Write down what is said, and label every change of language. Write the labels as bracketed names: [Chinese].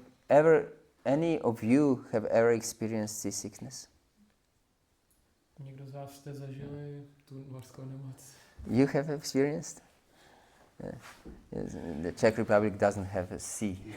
[English] Have any of you have ever experienced seasickness? [Czech] Někdo z vás jste zažili tu mořskou nemoc? [English] You have experienced? Yeah. Yes. The Czech Republic doesn't have a sea.